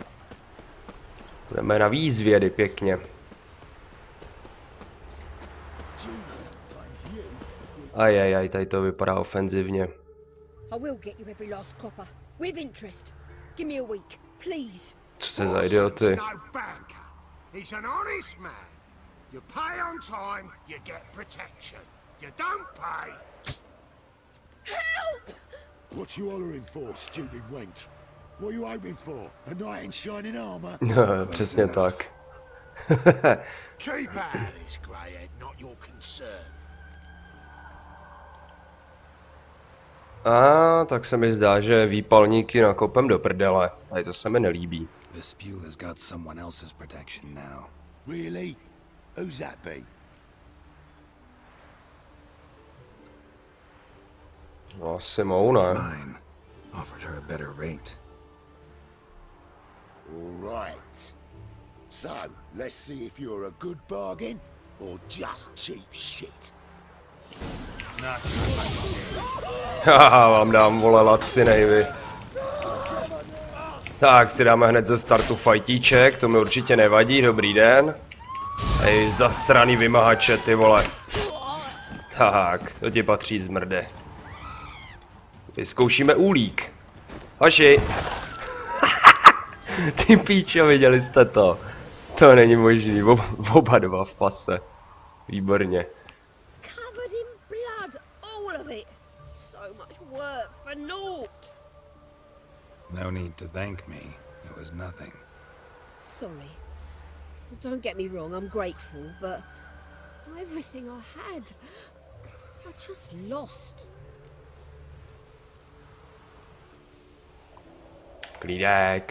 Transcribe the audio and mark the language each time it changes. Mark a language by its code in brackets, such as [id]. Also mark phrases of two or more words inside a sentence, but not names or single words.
[cs] Budeme na výzvědy pěkně. Ajajaj, tady to vypadá ofenzivně. Co to je za idioty? [en] What you hollering for, stupid wench? What you hoping for? A knight in shining armor? [cs] Přesně tak. [en] Keep out of this, greyhead, not your concern. [cs] A tak se mi zdá, že výpalníky nakopem do prdele. Tady to se mi nelíbí. [en] This spew has got someone else's protection now. Really? Who's that be? [cs] No, asi mou, ne? [en] Mine offered her a better rate. All right. So, let's see if you're a good bargain or just cheap shit. [cs] Haha, vám dám, vole, lacinej, vy. Tak si dáme hned ze startu fajtíček, to mi určitě nevadí, dobrý den. Hej, zasraný vymahače, ty vole. Tak, to ti patří, zmrde. Vyzkoušíme úlík. Hoši. Ty píčo, viděli jste to? To není možný, oba dva v pase. Výborně. [en] No need to thank me. It was nothing. Sorry. Don't get me wrong, I'm grateful, but everything I had, I just lost. [cs] Klídek.